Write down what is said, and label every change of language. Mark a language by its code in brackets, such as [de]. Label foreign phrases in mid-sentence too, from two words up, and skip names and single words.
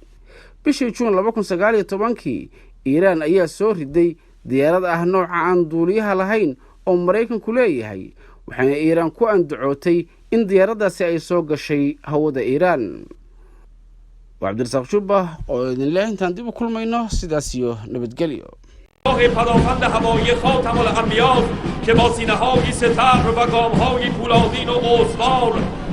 [so] bishii Juun 2019 Iiraan ayaa soo riday diyaarad ah nooca aan duuliyaha lahayn oo Mareykanku leeyahay, waxaana Iiraan ku andacootay in diyaaradaasi ay soo gashay hawada Iiraan. Cabdirasaaq Shubba oo idin leh intaan dib u kulmayno sidaas iyo nabadgelyo. [fa] پدافند هوایی خاتم الانبیا که با سینه‌های ستبر و گام‌های پولادین و استوار